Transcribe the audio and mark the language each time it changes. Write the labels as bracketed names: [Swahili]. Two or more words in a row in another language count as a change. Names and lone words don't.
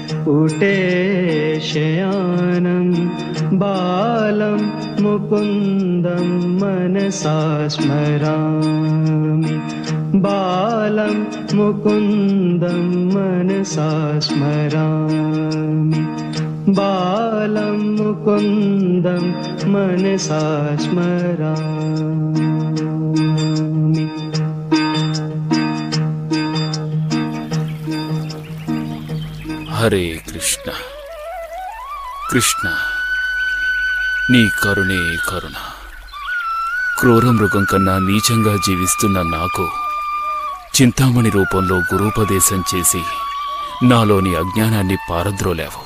[Sanskrit] उटेशयानं बालं मुकुन्दं मनसा स्मरामि बालं मुकुन्दं मनसा स्मरामि बालं मुकुन्दं मनसा स्मरामि। [Telugu] హరే కృష్ణ కృష్ణ నీ కరుణే కరుణ. క్రూర మృగం కన్నా నీచంగా జీవిస్తున్న నాకు చింతామణి రూపంలో గురూపదేశం చేసి నాలోని అజ్ఞానాన్ని పారద్రోలావు.